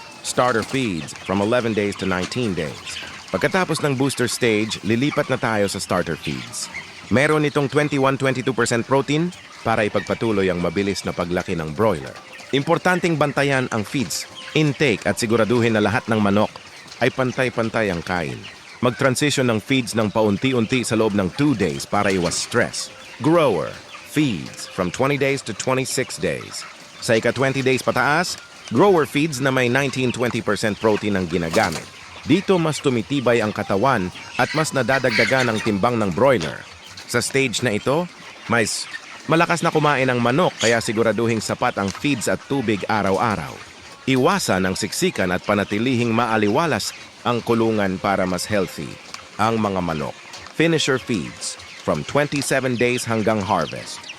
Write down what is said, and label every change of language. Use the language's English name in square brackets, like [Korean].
[English] Starter feeds from 11 days to 19 days. [Filipino] Pagkatapos ng booster stage, lilipat na tayo sa starter feeds. Meron itong 21-22% protein para ipagpatuloy ang mabilis na paglaki ng broiler. Importanteng bantayan ang feeds, intake at siguraduhin na lahat ng manok ay pantay-pantay ang kain. Mag-transition ng feeds ng paunti-unti sa loob ng 2 days para iwas stress. [English] Grower feeds from 20 days to 26 days. [Filipino] Sa ika-20 days pataas, grower feeds na may 19-20% protein ang ginagamit. Dito mas tumitibay ang katawan at mas nadadagdagan ang timbang ng broiler. Sa stage na ito, mas malakas na kumain ang manok kaya siguraduhing sapat ang feeds at tubig araw-araw. Iwasan ang siksikan at panatilihing maaliwalas ang kulungan para mas healthy ang mga manok. [English] Finisher feeds from 27 days [Filipino] hanggang [English] harvest.